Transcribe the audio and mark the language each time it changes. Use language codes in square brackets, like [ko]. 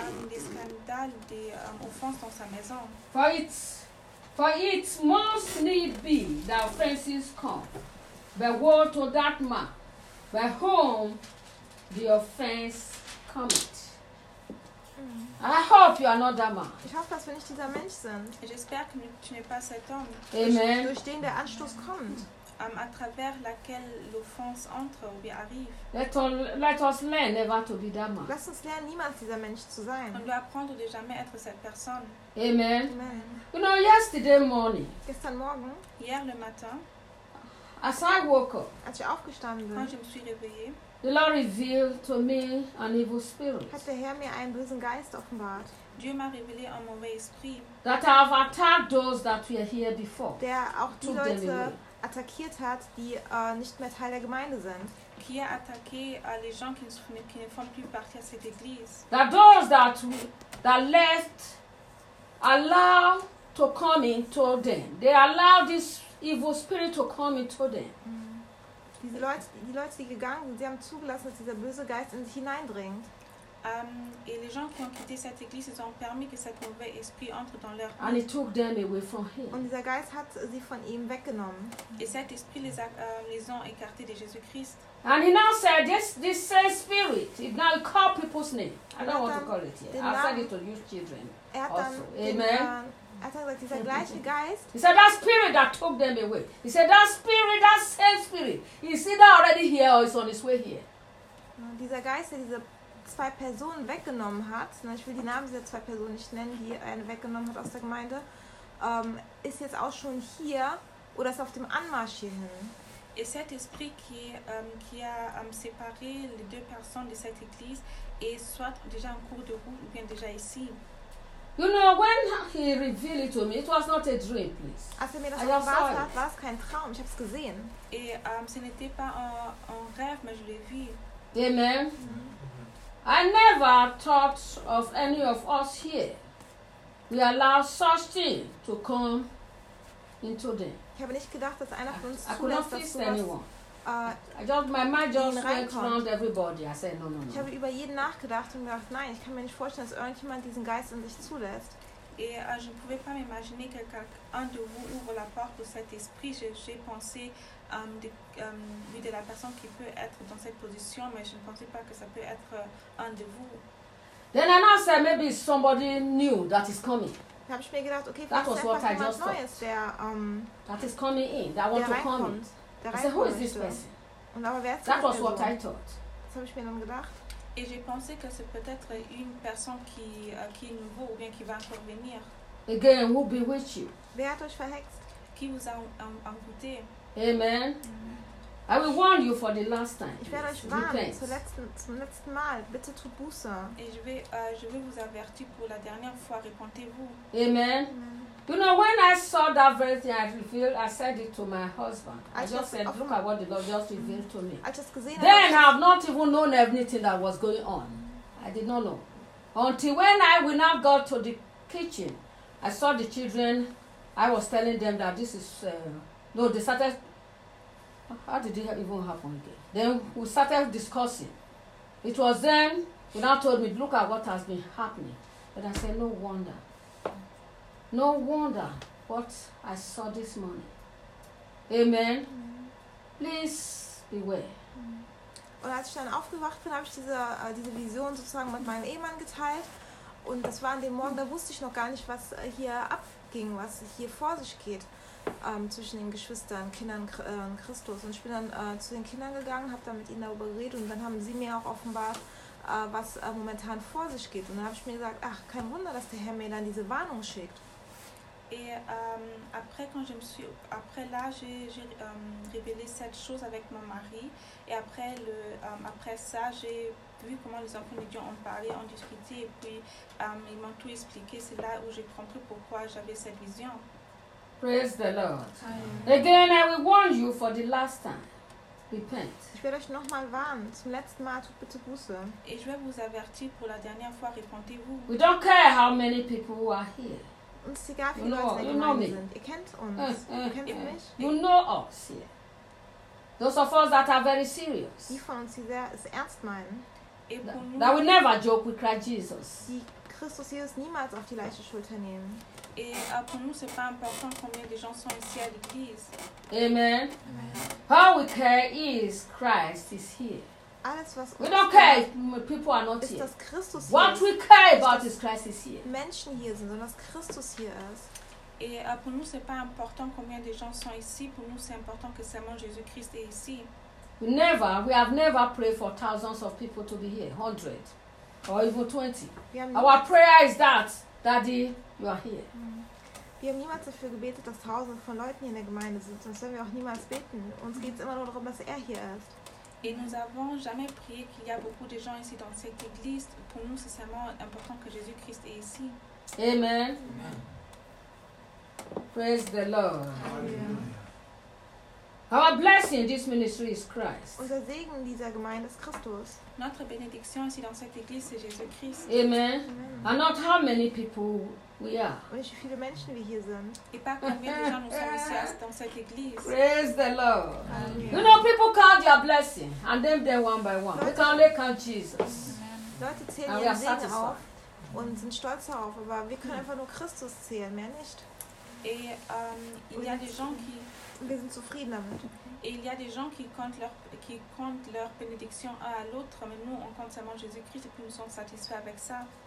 [de] Die Skandale, die Offense in seiner Maison. [en] For it must need be that offenses come. But woe to that man by whom the offense cometh. I hope you are not that man. [de] Ich hoffe, dass wir nicht dieser Mensch sind. Ich [fr] espère que tu n'es pas cet homme. Amen. [de] Durch den der Anstoß kommt. [fr] À travers laquelle l'offense entre ou bien arrive. [en] Let us learn never to be that man. [de] Lass uns lernen, niemals dieser Mensch zu sein. [fr] On doit apprendre de jamais être cette personne. Amen. Amen. [en] You know, yesterday morning. [de] Gestern Morgen. [fr] Hier le matin. [en] As I woke up. [de] Als ich aufgestanden bin. [fr] Quand je me suis réveillé. [en] The Lord revealed to me an evil spirit. [de] Hat der Herr mir einen bösen Geist offenbart. [fr] Dieu m'a révélé un mauvais esprit. [en] That have attacked those that were here before. [de] Der auch die Leute attackiert hat, die nicht mehr Teil der Gemeinde sind. [fr] Qui a attaqué les gens qui ne font plus partie à cette église. [en] That those that left allow to come into them. They allow this evil spirit to come into them. [de] Die Leute, die gegangen sind, sie haben zugelassen, dass dieser böse Geist in sich hineindringt. [fr] Et les gens qui ont quitté cette église, ils ont permis que cet mauvais esprit entre dans leur vie. [en] And he took them away from him. [de] Und dieser Geist hat sie von ihm weggenommen. [fr] Et cet esprit les ont écartés de Jésus-Christ. [en] And he now said, this same spirit, it now called people's name. I don't want to call it yet. I'll say it to your children. [de] Er hat also. Dann Amen. Er hat gesagt, dieser gleiche Geist. [en] He said that spirit that took them away. He said that same spirit. Is he now already here or is on his way here? [de] Dieser Geist, der diese zwei Personen weggenommen hat, ich will die Namen dieser zwei Personen nicht nennen, die einen weggenommen hat aus der Gemeinde, ist jetzt auch schon hier oder ist auf dem Anmarsch hierhin? [fr] Et cet esprit qui a séparé les deux personnes de cette église est soit déjà en cours de route ou bien déjà ici. [en] You know, when he revealed it to me, it was not a dream, please. [de] Als er mir das offenbart hat, war es kein Traum. Ich habe es gesehen. [fr] Et ce n'était pas un rêve, mais je l'ai vu. Amen. Mm-hmm. [en] I never thought of any of us here. We allow such thing to come into them. [de] Ich habe nicht gedacht, dass einer von uns [en] I could not fix anyone. My mind just went around everybody. I said, no. [de] Ich habe über jeden nachgedacht und gedacht, nein, ich kann mir nicht vorstellen, dass irgendjemand diesen Geist in sich zulässt. [fr] Et je ne pouvais pas m'imaginer que quelqu'un de vous ouvre la porte de cet esprit. J'ai pensé de la personne qui peut être dans cette position, mais je ne pensais pas que ça peut être un de vous. [en] Then I now said, maybe it's somebody new that is coming. [de] Da habe ich mir gedacht, okay, vielleicht ist einfach jemand Neues, [en] that is coming in, that want to come in. I said, who is this person? That was what I thought. [de] Das habe ich mir dann gedacht. [fr] Et j'ai pensé que c'est peut-être une personne qui est nouveau ou bien qui va encore venir. [en] Again, who bewitched you? [de] Wer hat euch verhext? [fr] Qui vous a envoûté? Amen. Mm-hmm. [en] I will warn you for the last time. [de] Ich werde euch warnen zum letzten Mal. Bitte tut Buße. [fr] Et je vais vous avertir pour la dernière fois. Repentez-vous. Amen. [en] You know, when I saw that very thing I revealed, I said it to my husband. I just said, look at what the Lord just revealed to me. I have not even known anything that was going on. I did not know. Until when we now got to the kitchen, I saw the children. I was telling them that this is, they started, how did it even happen again? Then we started discussing. It was then, he now told me, look at what has been happening. And I said, no wonder. No wonder what I saw this morning. Amen. Mm-hmm. Please beware. Mm-hmm. [de] Und als ich dann aufgewacht bin, habe ich diese Vision sozusagen mit meinem Ehemann geteilt. Und das war an dem Morgen, da wusste ich noch gar nicht, was hier abging, was hier vor sich geht zwischen den Geschwistern, Kindern und Christus. Und ich bin dann zu den Kindern gegangen, habe dann mit ihnen darüber geredet und dann haben sie mir auch offenbart, was momentan vor sich geht. Und dann habe ich mir gesagt, ach, kein Wunder, dass der Herr mir dann diese Warnung schickt. [fr] Et après j'ai révélé cette chose avec mon mari et après ça j'ai vu comment les enfants de Dieu ont parlé, ont discuté et puis ils m'ont tout expliqué. C'est là où j'ai compris pourquoi j'avais cette vision. [en] Praise the Lord. Amen. Again, I will warn you for the last time. Repent. [de] Ich werde euch nochmal warnen. Zum letzten Mal tut bitte Buße. Ich werde [fr] vous avertir pour la dernière fois. Repentez-vous. [en] We don't care how many people are here. [de] Uns ist egal, wie viele Leute in der Gemeinde sind. Ihr kennt uns. Ihr kennt mich. [en] You know us here. Those of us that are very serious. [de] Die von uns, die sehr es ernst meinen. [en] That we never joke with Christ Jesus. [de] Die Christus Jesus niemals auf die leichte Schulter nehmen. [fr] Et pour nous, c'est pas important combien de gens sont ici à l'église. Amen. [en] All we care is Christ is here. [de] Alles, was [en] we don't care if people are not [de] ist, [en] here. What we care about is Christ is here. [de] Menschen hier sind, sondern dass Christus hier ist. [fr] Et pour nous, c'est pas important combien de gens sont ici. Pour nous, c'est important que seulement Jésus-Christ est ici. [en] We have never prayed for thousands of people to be here, 100 or even 20. Our prayer is that, Daddy, you are here. [de] Wir haben niemals dafür gebetet, dass tausende von Leuten hier in der Gemeinde sind. Sonst werden wir auch niemals beten. Uns geht es immer nur darum, dass er hier ist. [fr] Et nous avons jamais prié qu'il y a beaucoup de gens ici dans cette église. Pour nous, c'est seulement important que Jésus-Christ est ici. [en] Amen. Amen. Praise the Lord. Hallelujah. Our blessing in this ministry is Christ. [de] Unser Segen in dieser Gemeinde ist Christus. [fr] Notre bénédiction ici dans cette église, c'est Jésus-Christ. Amen. Amen. [en] And not how many people we are. [de] Und nicht wie viele Menschen wir hier sind. [fr] Et pas combien de gens nous sommes ici dans cette église. [en] Praise the Lord. Hallelujah. You know, people count their blessing and name them one by one. We can only count Jesus. [de] Leute zählen ihren Segen auf und sind stolz darauf, aber wir können einfach nur Christus zählen, mehr nicht. [fr] Et il y a des gens qui [de] wir sind zufrieden damit. [fr] Et il y a des gens qui comptent leur bénédiction un à l'autre, mais nous on compte seulement Jésus-Christ et puis nous sommes satisfaits avec ça.